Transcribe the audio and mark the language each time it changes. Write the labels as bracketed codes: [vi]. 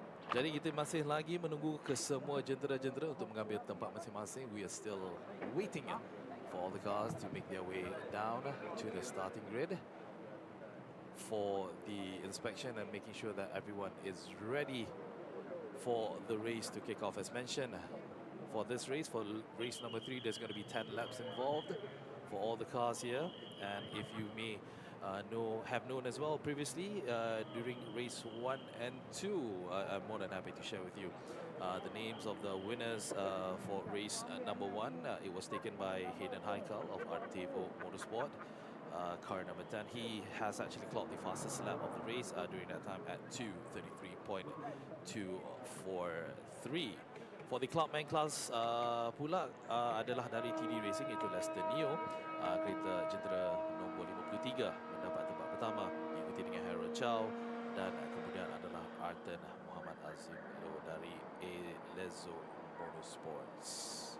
[ms] Jadi kita masih lagi menunggu kesemua jentera-jentera untuk mengambil tempat masing-masing. [en] We are still waiting for all the cars to make their way down to the starting grid for the inspection and making sure that everyone is ready for the race to kick off. As mentioned, for this race, for race number 3, there's going to be 10 laps involved for all the cars here. And if you may have known as well previously, during race 1 and 2, I'm more than happy to share with you the names of the winners for race number 1. It was taken by Hayden Haikal of Artevo Motorsport, car number 10. He has actually clocked the fastest lap of the race during that time at 2:33.243. For the Clubman class [ms] pula adalah dari TD Racing, itu Lester Neo, kereta jentera nombor 53 mendapat tempat pertama, diikuti dengan Harold Chow, dan kemudian adalah Arten Muhammad Azim Lo dari Elezo Motorsports.